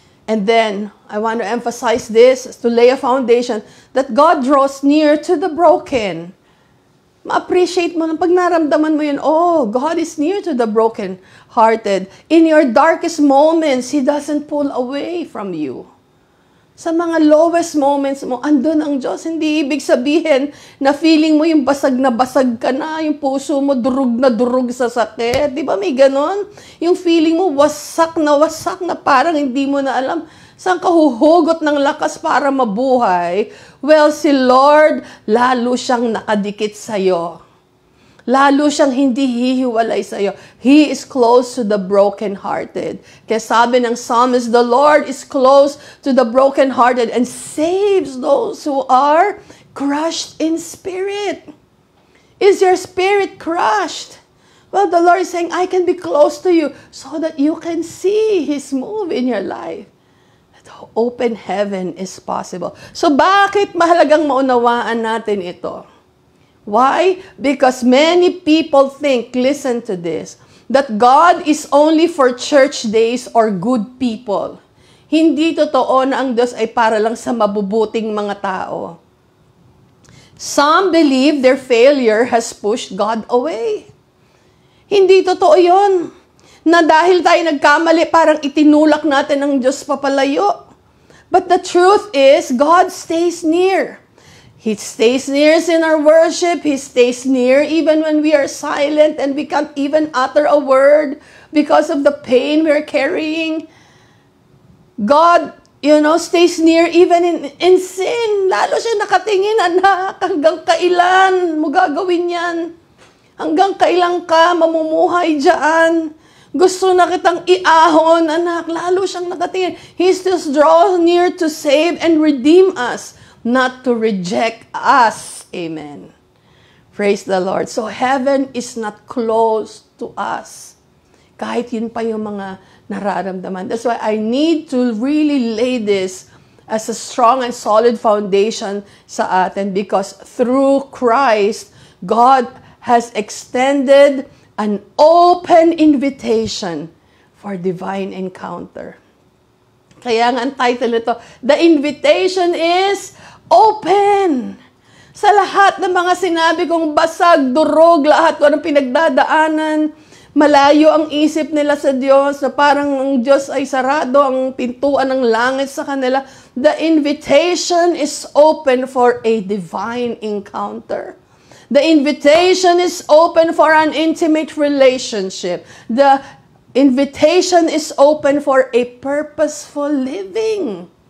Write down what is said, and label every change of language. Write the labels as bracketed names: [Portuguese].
[English] And then, I want to emphasize this to lay a foundation that God draws near to the broken. [Filipino] Ma-appreciate mo lang pag naramdaman mo yun, oh, [English] God is near to the broken-hearted. In your darkest moments, He doesn't pull away from you. [Filipino] Sa mga lowest moments mo, andun ang Diyos. Hindi ibig sabihin na feeling mo yung basag na basag ka na, yung puso mo durug na durug sa sakit. Di ba may ganon? Yung feeling mo wasak na parang hindi mo na alam saan ka huhugot ng lakas para mabuhay. Well, si Lord, lalo siyang nakadikit sa'yo. Lalo siyang hindi hihiwalay sa'yo. [English] He is close to the brokenhearted. [Filipino] Kaya sabi ng psalmist, [English] the Lord is close to the brokenhearted and saves those who are crushed in spirit. Is your spirit crushed? Well, the Lord is saying, I can be close to you so that you can see His move in your life. That open heaven is possible. [Filipino] So bakit mahalagang maunawaan natin ito? [English] Why? Because many people think, listen to this, that God is only for church days or good people. [Filipino] Hindi totoo na ang Diyos ay para lang sa mabubuting mga tao. [English] Some believe their failure has pushed God away. [Filipino] Hindi totoo yun. Na dahil tayo nagkamali, parang itinulak natin ng Diyos papalayo. [English] But the truth is, God stays near. He stays near in our worship. He stays near even when we are silent and we can't even utter a word because of the pain we're carrying. God, stays near even in sin. [Filipino] Lalo siya nakatingin, anak, hanggang kailan mo gagawin yan? Hanggang kailan ka mamumuhay dyan? Gusto na kitang iahon, anak. Lalo siyang nakatingin. [English] He still draws near to save and redeem us, not to reject us. Amen. Praise the Lord. So heaven is not close to us. [Filipino] Kahit yun pa yung mga nararamdaman. [English] That's why I need to really lay this as a strong and solid foundation [Filipino] sa atin, [English] because through Christ, God has extended an open invitation for divine encounter. [Filipino] Kaya nga ang title nito, [English] The Invitation is Open. [Filipino] Sa lahat ng mga sinabi kong basag, durog, lahat ko ng pinagdadaanan, malayo ang isip nila sa Diyos, na parang ang Diyos ay sarado, ang pintuan ng langit sa kanila. [English] The invitation is open for a divine encounter. The invitation is open for an intimate relationship. The invitation is open for a purposeful living.